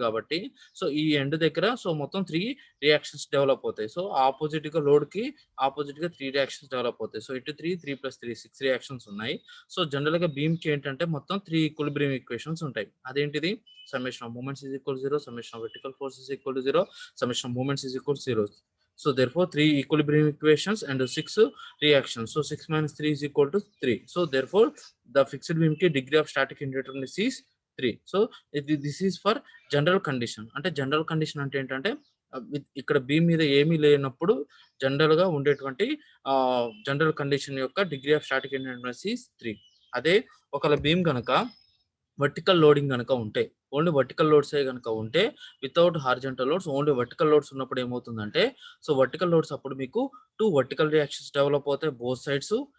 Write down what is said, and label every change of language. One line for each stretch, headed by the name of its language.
Telugu: కాబట్టి సో ఈ ఎండ్ దగ్గర సో మొత్తం 3 రియాక్షన్స్ డెవలప్ అవుతాయి. సో ఆపోజిట్ గా లోడ్ కి ఆపోజిట్ గా 3 రియాక్షన్స్ డెవలప్ అవుతాయి. సో ఇటు 3 6 రియాక్షన్స్ ఉన్నాయి. సో జనరల్ గా బీమ్ కి ఏంటంటే మొత్తం 3 ఈక్విలిబ్రియం ఈక్వేషన్స్ ఉంటాయి.
English: అదేంటిది, summation of moments is equal 0, summation of vertical force is equal 0, summation of moments is equal 0. So therefore 3 equilibrium equations and 6 reactions. So 6 minus 3 is equal to 3. So therefore the fixed beam ki degree of static indeterminacy is 3. So this is for general condition.
Telugu: అంటే general condition అంటే ఏంటంటే ఇక్కడ beam మీద ఏమీ లేనప్పుడు general గా ఉండేటువంటి general condition యొక్క డిగ్రీ ఆఫ్ స్టాటిక్ ఇండిటర్మినెన్సీ ఇస్ 3. అదే ఒకవేళ బీమ్ కనుక వర్టికల్ లోడింగ్ కనుక ఉంటే, ఓన్లీ వర్టికల్ లోడ్స్ కనుక ఉంటే, without horizontal loads, only vertical loads ఉన్నప్పుడు ఏమవుతుందంటే, సో వర్టికల్ లోడ్స్ అప్పుడు మీకు 2 వర్టికల్ రియాక్షన్స్ డెవలప్ అవుతాయి బోత్ సైడ్స్.